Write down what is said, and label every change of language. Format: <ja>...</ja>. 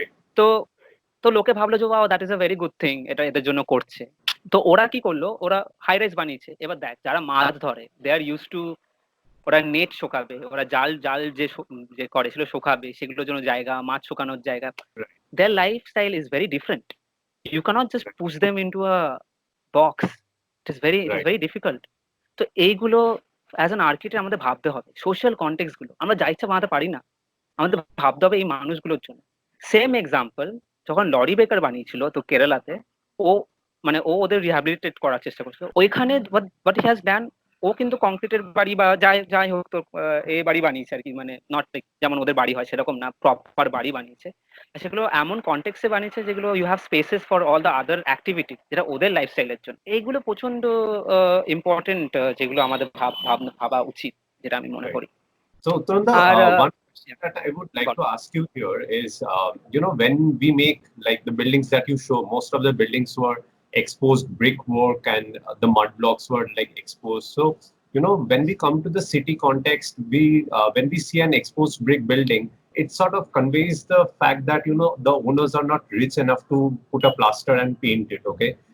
<en>Right.</en> <bn>তো তো লোকে ভাবলো যে wow,</bn> <en>that is a very good thing,</en> <bn>এটা এদের জন্য করছে। তো ওরা কি করলো, ওরা হাই রাইজ বানিয়েছে। এবার দেখ, যারা মাছ ধরে</bn> <en>they are use to,</en> <bn>ওরা নেট শোকাবে, ওরা জাল জাল যে করে সেগুলো শোকাবে, সেগুলোর জন্য জায়গা, মাছ শুকানোর জায়গা।</bn> <en>Right. their lifestyle is very different. You cannot just push them into a box. It is Right. very difficult.</en> <bn>তো এইগুলো অ্যাজ অ্যান আর্কিটেক্ট আমাদের ভাবতে হবে, সোশ্যাল কনটেক্সট গুলো আমরা যা ইচ্ছা বানাতে পারি না, আমাদের ভাবতে হবে এই মানুষগুলোর জন্য। সেম এক্সাম্পল, যখন লরি বেকার বানিয়েছিল তো কেরালাতে, ও মানে ওদের রিহ্যাবিলিটেট করার চেষ্টা করছিল ওইখানে,</bn> <en>but he has done,</en> <bn>ও কিন্তু কংক্রিটের বাড়ি বা যাই যাই হোক তো এই বাড়ি বানিয়েছে আর কি, মানে</bn> <en>not like</en> <bn>যেমন ওদের বাড়ি হয় সেরকম না, প্রপার বাড়ি বানিয়েছে। আর সেগুলো এমন কনটেক্সে বানিয়েছে যেগুলো</bn> <en>you have spaces for all the other activity,</en> <bn>যেটা ওদের লাইফস্টাইলের জন্য। এইগুলো প্রচন্ড ইম্পর্টেন্ট, যেগুলো আমাদের ভাবা উচিত, যেটা আমি মনে</bn> <en>Right.</en> <bn>করি।</bn> <en>So, Tunda,</en> <bn>আর</bn> <en>one question that I would like to ask you here is, when we make like the buildings that you show, most of the buildings were exposed brickwork and the mud blocks were like exposed. So, when we come to the city context, when we see an exposed brick building, it sort of conveys the fact that, the owners are not rich enough to put a plaster and paint it. Okay.</en>